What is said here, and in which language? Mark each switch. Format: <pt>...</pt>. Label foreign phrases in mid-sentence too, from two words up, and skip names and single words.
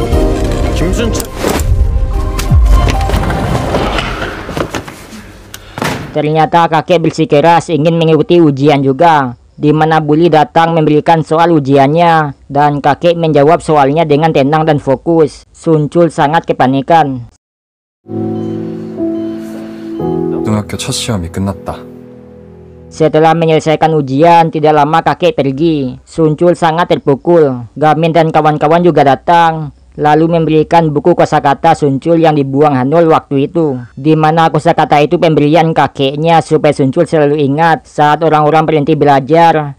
<id>Ternyata kakek bersikeras ingin mengikuti ujian juga, di mana Bully datang memberikan soal ujiannya dan kakek menjawab soalnya dengan tenang dan fokus. Suncul sangat kepanikan.</id> <ko>고등학교 첫 시험이 끝났다.</ko> <id>Setelah menyelesaikan ujian, tidak lama kakek pergi. Suncul sangat terpukul. Gamin dan kawan-kawan juga datang, lalu memberikan buku kosakata Suncul yang dibuang Hanul waktu itu. Di mana kosakata itu pemberian kakeknya supaya Suncul selalu ingat saat orang-orang berhenti belajar.</id>